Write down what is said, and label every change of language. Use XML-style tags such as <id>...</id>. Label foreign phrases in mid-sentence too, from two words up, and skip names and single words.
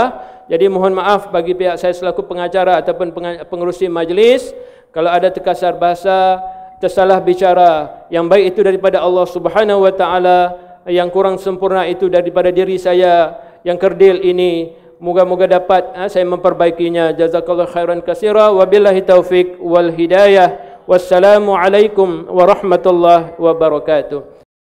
<ms>Jadi mohon maaf bagi pihak saya selaku pengacara ataupun pengerusi majlis kalau ada terkasar bahasa, tersalah bicara. Yang baik itu daripada Allah</ms> <ar>سبحانه وتعالى,</ar> <ms>yang kurang sempurna itu daripada diri saya yang kerdil ini. Moga-moga dapat saya memperbaikinya.</ms> <ar>جزاك الله خيرا كثيرا وبالله التوفيق والهداية. والسلام عليكم ورحمة الله وبركاته.</ar>